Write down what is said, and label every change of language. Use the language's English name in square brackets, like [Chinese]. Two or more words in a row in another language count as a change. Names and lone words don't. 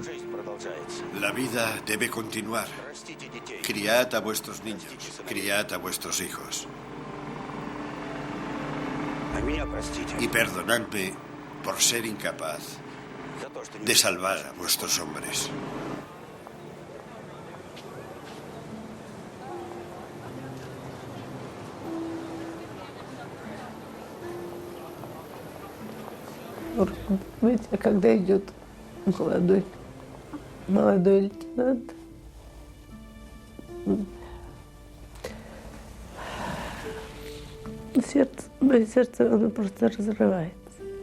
[Spanish] La vida debe continuar. Criad a vuestros niños, criad a vuestros hijos. Y perdonadme por ser incapaz de salvar a vuestros hombres. [Russian] Видите, когда идет молодой лейтенант, мое сердце, оно просто разрывается.